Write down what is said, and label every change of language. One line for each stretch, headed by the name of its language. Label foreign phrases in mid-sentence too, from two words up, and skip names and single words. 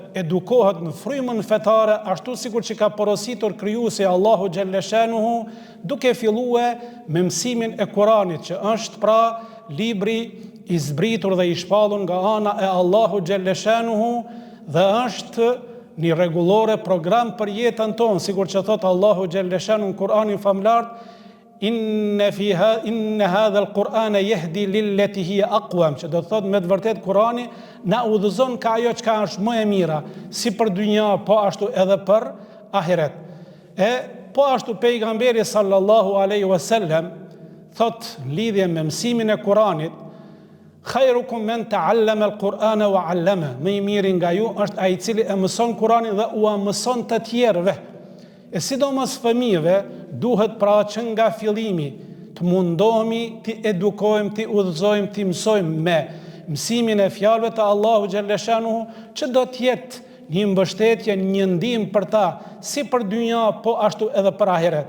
Albanian: edukohet në frymën fetare, ashtu sikur që ka porositur krijuesi Allahu xhalleshanuhu, duke filluar me mësimin e Kuranit, që është pra libri i zbritur dhe i shpallur nga ana e Allahu xhalleshanuhu dhe është një rregullore program për jetën tonë, sikur që thot Allahu xhalleshanuhu në Kur'anin famlar,
Arabic: إن هذا القرآن يهدي للتي هي أقوم,
Albanian: që do të thot me të vërtet Kurani na udhëzon ka ajo çka është më e mira, si për dynja, po ashtu edhe për ahiret. E po ashtu pejgamberi
Arabic: صلى الله عليه وسلم
Albanian: thot lidhje me mësimin e Kuranit,
Arabic: خيركم من تعلم القرآن وعلم,
Albanian: më i miri nga ju është ai i cili e mëson Kuranin dhe u mëson të tjerëve. E sidomos fëmijëve duhet pra që nga fillimi të mundohemi të edukojmë, të udhëzojmë, të mësojmë me mësimin e fjalëve të Allahu xhalleshanuhu, që do të jetë një mbështetje, një ndihmë për ta, si për dynja, po ashtu edhe për ahiret.